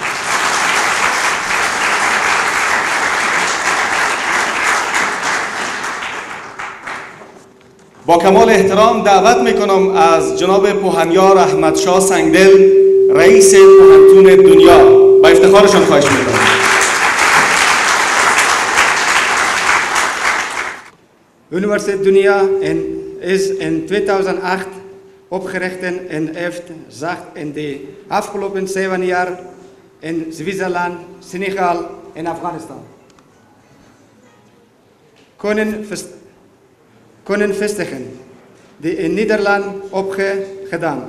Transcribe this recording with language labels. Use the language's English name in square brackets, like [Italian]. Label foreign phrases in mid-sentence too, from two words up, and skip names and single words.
[Persian] با کمال احترام دعوت میکنم از جناب پوهنیار احمدشاه سنگدل، رئیس پوهنتون دنیا، با افتخارشان خواهش میکنم. [Dutch] Universiteit DUNYA is in 2008 opgericht en heeft zich in de afgelopen 7 jaar in Zwitserland, Senegal en Afghanistan kunnen vestigen, die in Nederland opgedaan.